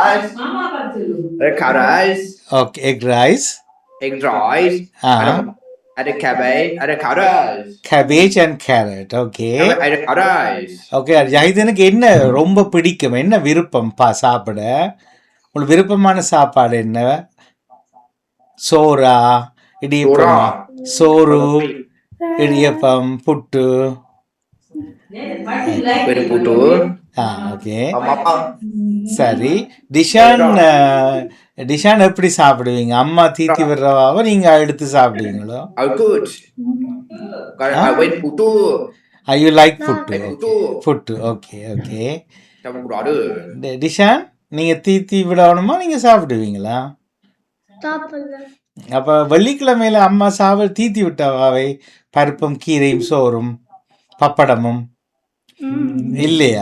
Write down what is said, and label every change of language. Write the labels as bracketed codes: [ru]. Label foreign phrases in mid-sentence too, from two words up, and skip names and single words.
[en] Okay, egg rice. [ms] ada cabbage, ada carrot. [en] cabbage and carrot. Okay. [ms] Ada carrot. [ta] ஓகே ஜஹிதனுக்கு என்ன ரொம்ப பிடிக்கும், என்ன விருப்பம் சாப்பிட? உங்களுக்கு விருப்பமான சாப்பாடு என்ன? சோறா, இடியப்பம்? சோறு, இடியப்பம், புட்டு. Putu. ஓகே [ms] Apa? [ta] சரி. டிஷான் எப்படி சாப்பிடுவீங்க? அம்மா தீத்தி விடுறவாவ நீங்க எடுத்து சாப்பிடுவீங்களோ? [en] Good. [ms] Kalau awet putu. [en] I you like புட்டு? [ta] Putu. புட்டு. ஓகே ஓகே. [ms] Sama brother. [ta] டிஷான் நீங்க தீத்தி விடணுமா, நீங்க சாப்பிடுவீங்களா? அப்ப வெள்ளிக்கிழமையில அம்மா தீத்தி விட்டவாவை பருப்பும் கீரையும் சோறும் பப்படமும் இல்லையா?